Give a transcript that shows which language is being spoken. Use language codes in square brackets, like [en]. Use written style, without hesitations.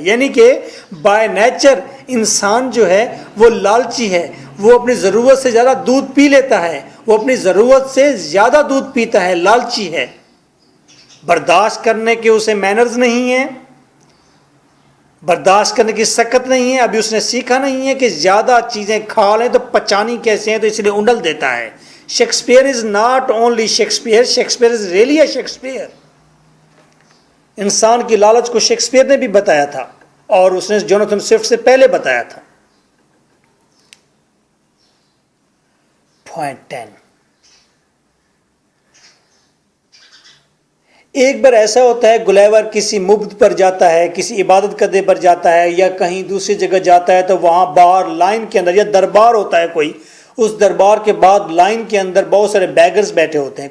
[ur] یعنی کہ by nature انسان جو ہے وہ لالچی ہے، وہ اپنی ضرورت سے زیادہ دودھ پی لیتا ہے، وہ اپنی ضرورت سے زیادہ دودھ پیتا ہے، لالچی ہے. برداشت کرنے کے اسے مینرز نہیں ہیں، برداشت کرنے کی سکت نہیں ہے. ابھی اس نے سیکھا نہیں ہے کہ زیادہ چیزیں کھا لیں تو پچانی کیسے ہیں، تو اس لیے انڈل دیتا ہے. [en] Shakespeare is not only Shakespeare, Shakespeare is really a Shakespeare. [ur] انسان کی لالچ کو شیکسپیئر نے بھی بتایا تھا اور اس نے جوناتھن سوئفٹ سے پہلے بتایا تھا. [en] Point 10. [ur] ایک بار ایسا ہوتا ہے گلیور کسی مبد پر جاتا ہے، کسی عبادت گدھے پر جاتا ہے یا کہیں دوسری جگہ جاتا ہے، تو وہاں باہر لائن کے اندر یا دربار ہوتا ہے کوئی، اس دربار کے بعد لائن کے اندر بہت سارے بیگرز بیٹھے ہوتے ہیں.